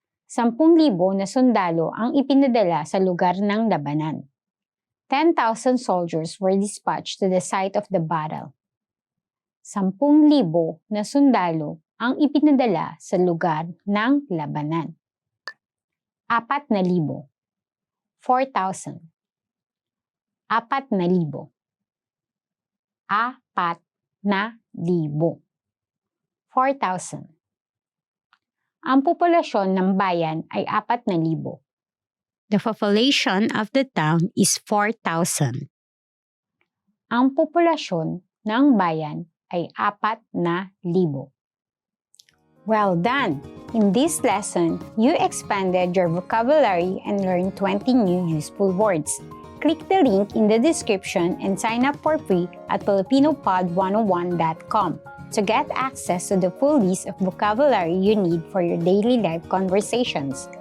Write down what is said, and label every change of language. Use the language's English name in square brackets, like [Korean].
[Filipino] 10,000 na sundalo ang ipinadala sa lugar ng labanan. [English] 10,000 soldiers were dispatched to the site of the battle. [Filipino] 10,000 na sundalo ang ipinadala sa lugar ng labanan. [English] 4,000. 4,000. 4,000. 4,000. 4,000. [Filipino] Ang populasyon ng bayan ay 4,000. [English] The population of the town is 4,000. [Filipino] Ang populasyon ng bayan ay 4,000. [English] Well done! In this lesson, you expanded your vocabulary and learned 20 new useful words. Click the link in the description and sign up for free at filipinopod101.com to get access to the full list of vocabulary you need for your daily life conversations.